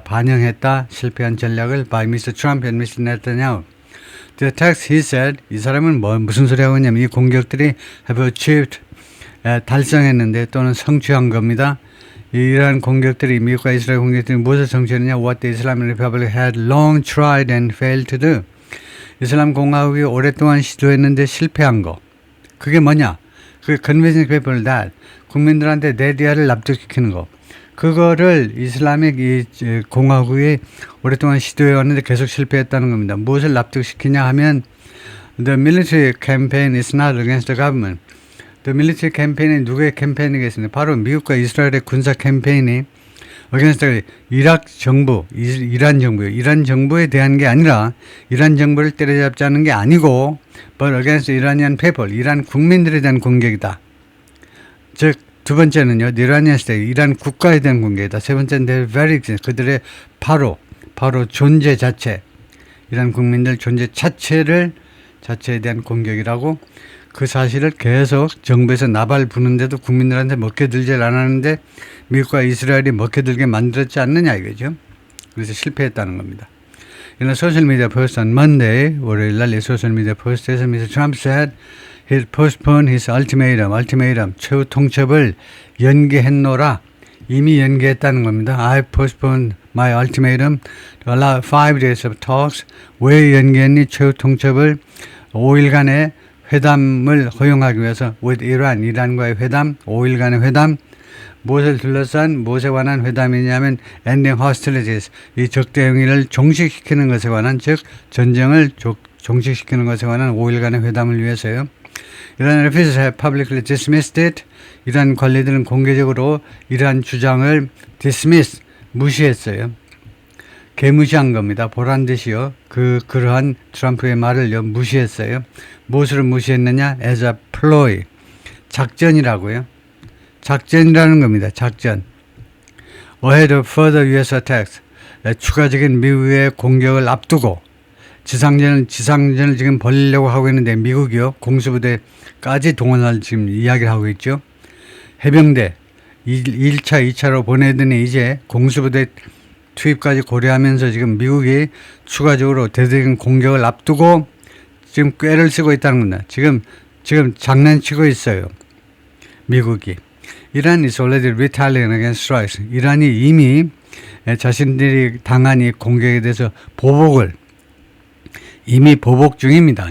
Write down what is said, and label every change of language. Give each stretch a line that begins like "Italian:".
Korean: 반영했다 실패한 전략을
English: by Mr. Trump and Mr. Netanyahu. The attacks, he said,
Korean: 이 사람은 무슨 소리 하고 있냐면 이 공격들이
English: have achieved
Korean: 달성했는데 또는 성취한 겁니다. 이러한 공격들이 미국과 이스라엘 공격들이 무엇을 성취했느냐?
English: What the Islamic Republic had long tried and failed to do.
Korean: 이슬람 공화국이 오랫동안 시도했는데 실패한 거. 그게 뭐냐? 그게
English: convincing people that
Korean: 국민들한테 네디아를 납득시키는 거. 그거를 이슬람의 이 공화국이 오랫동안 시도해왔는데 계속 실패했다는 겁니다. 무엇을 납득시키냐 하면
English: The military campaign is not against the government.
Korean: The military campaign이 누구의 캠페인이겠습니까? 바로 미국과 이스라엘의 군사 캠페인이 against 이란 정부요. 이란 정부에 대한 게 아니라 이란 정부를 때려잡자는 게 아니고
English: but against Iranian people.
Korean: 이란 국민들에 대한 공격이다. 즉 두 번째는요,
English: Iranian state,
Korean: 이란 국가에 대한 공격이다. 세 번째는
English: their very existence,
Korean: 그들의 바로 존재 자체, 이란 국민들 존재 자체에 대한 공격이라고 그 사실을 계속 정부에서 나발 부는데도 국민들한테 먹혀들질 않았는데 미국과 이스라엘이 먹혀들게 만들었지 않느냐 이거죠. 그래서 실패했다는 겁니다.
English: In a social media post on Monday,
Korean: 월요일날 이 소셜 미디어 포스트에서
English: Mr. Trump said he postponed his ultimatum,
Korean: 최후 통첩을 연기했노라. 이미 연기했다는 겁니다.
English: I postponed my ultimatum to allow 5 days of talks.
Korean: 왜 연기했니? 최후 통첩을 5일간의 회담을 허용하기 위해서
English: with Iran,
Korean: 이란과의 회담, 5일간의 회담. 무엇을 둘러싼 무엇에 관한 회담이냐면
English: ending hostilities,
Korean: 이 적대 행위를 종식시키는 것에 관한, 즉 전쟁을 종식시키는 것에 관한 5일간의 회담을 위해서요.
English: 이란 officials have publicly dismissed it.
Korean: 이란 관리들은 공개적으로 이란 주장을 dismiss, 무시했어요. 개무시한 겁니다. 보란 듯이요. 그러한 트럼프의 말을요, 무시했어요. 무엇으로 무시했느냐?
English: as a ploy,
Korean: 작전이라고요. 작전이라는 겁니다. 작전.
English: Ahead of further US attacks,
Korean: 추가적인 미국의 공격을 앞두고 지상전을 지금 벌이려고 하고 있는데 미국이요, 공수부대까지 동원할 지금 이야기를 하고 있죠. 해병대 1차, 2차로 보내더니 이제 공수부대 투입까지 고려하면서 지금 미국이 추가적으로 대대적인 공격을 앞두고 지금 꾀를 쓰고 있다는 겁니다. 지금 장난치고 있어요. 미국이.
English: 이란 is already retaliating against strikes.
Korean: 이란이 이미 자신들이 당한 이 공격에 대해서 이미 보복 중입니다.